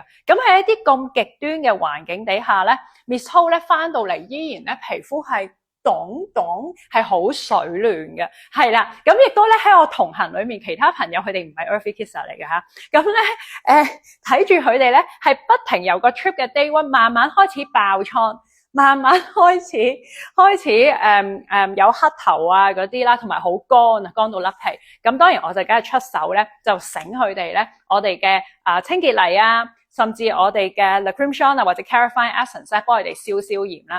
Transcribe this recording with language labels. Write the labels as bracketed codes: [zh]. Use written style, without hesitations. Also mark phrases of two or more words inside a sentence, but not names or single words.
[yue] 咁喺一啲咁極端嘅環境底下咧，Miss Ho 咧翻到嚟依然咧皮膚係凍係好水嫩嘅，係啦，咁亦都咧喺我同行裏面，其他朋友佢哋唔係 Earthy Kisser 嚟嘅吓，咁咧睇住佢哋咧係不停由個 trip 嘅 [en] day one [yue] 慢慢開始爆瘡，慢慢開始有黑頭啊嗰啲啦，同埋好乾到甩皮，咁當然我就梗係出手咧，就醒佢哋咧，我哋嘅清潔泥啊，甚至我哋嘅 La Crème Shon 啊或者 Clarifying Essence 咧，幫佢哋消炎啦。